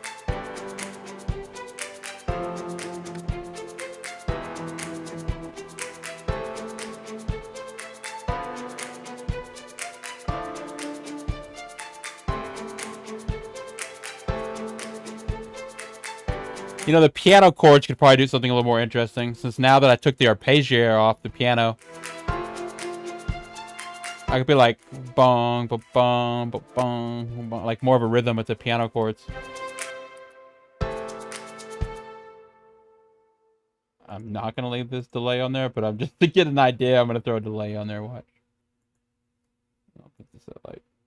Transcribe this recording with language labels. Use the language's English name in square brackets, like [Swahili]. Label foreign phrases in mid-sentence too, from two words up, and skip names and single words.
[English] You know, the piano chords could probably do something a little more interesting, since now that I took the arpeggiator off the piano, I could be like bong, ba bong, ba bong, bong, like more of a rhythm with the piano chords. I'm not gonna leave this delay on there, but I'm just to get an idea. I'm gonna throw a delay on there. Watch. I'll put this at like.